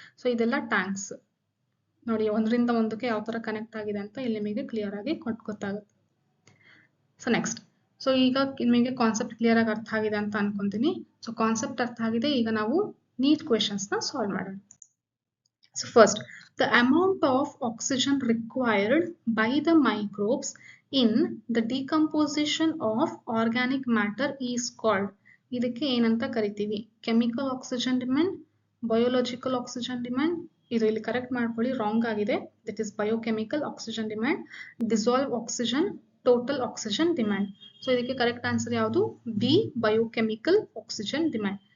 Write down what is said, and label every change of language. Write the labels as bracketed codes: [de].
[kn] So ಇದೆಲ್ಲ thanks ನೋಡಿ, ಒಂದರಿಂದ ಒಂದಕ್ಕೆ ಯಾವ ತರ ಕನೆಕ್ಟ್ ಆಗಿದೆ ಅಂತ ಇಲ್ಲಿ ನಿಮಗೆ ಕ್ಲಿಯರ್ ಆಗಿ ಗೊತ್ತಾಗುತ್ತೆ. ಸೊ ನೆಕ್ಸ್ಟ್, ಸೊ ಈಗ ನಿಮಗೆ ಕಾನ್ಸೆಪ್ಟ್ ಕ್ಲಿಯರ್ ಆಗಿ ಅರ್ಥ ಆಗಿದೆ ಅಂತ ಅನ್ಕೊಂತೀನಿ. ಸೊ ಕಾನ್ಸೆಪ್ಟ್ ಅರ್ಥ ಆಗಿದೆ, ಈಗ ನಾವು ನೀಟ್ ಕ್ವೆಶನ್ಸ್ ನ ಸಾಲ್ವ್ ಮಾಡೋಣ. [en] So first, the amount of oxygen required by the microbes in the decomposition of organic matter is called. [kn] ಇದಕ್ಕೆ ಏನಂತ ಕರಿತೀವಿ, chemical oxygen demand, biological oxygen demand. ಇದು ಇಲ್ಲಿ ಕರೆಕ್ಟ್ ಮಾಡ್ಕೊಳ್ಳಿ, ರಾಂಗ್ ಆಗಿದೆ. [en] that is biochemical oxygen demand, [kn] dissolve oxygen total oxygen demand. So ಇದಕ್ಕೆ correct answer ಯಾವುದು? B, biochemical oxygen demand.